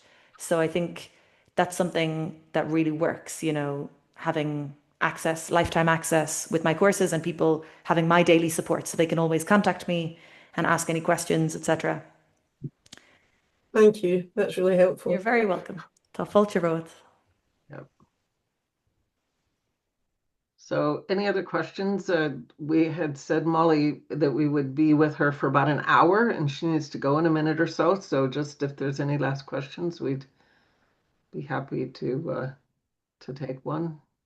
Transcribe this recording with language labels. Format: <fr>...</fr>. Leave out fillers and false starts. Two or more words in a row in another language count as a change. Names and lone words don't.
<en>So I think that's something that really works, you know, having access, lifetime access with my courses and people having my daily support so they can always contact me and ask any questions, etc. Thank you. That's really helpful. You're very welcome.</en> <ga>Tá fáilte ród.</ga> <en>Yep. So any other questions? We had said, Mollie, that we would be with her for about an hour and she needs to go in a minute or so. So just if there's any last questions, we'd be happy to take one.</en>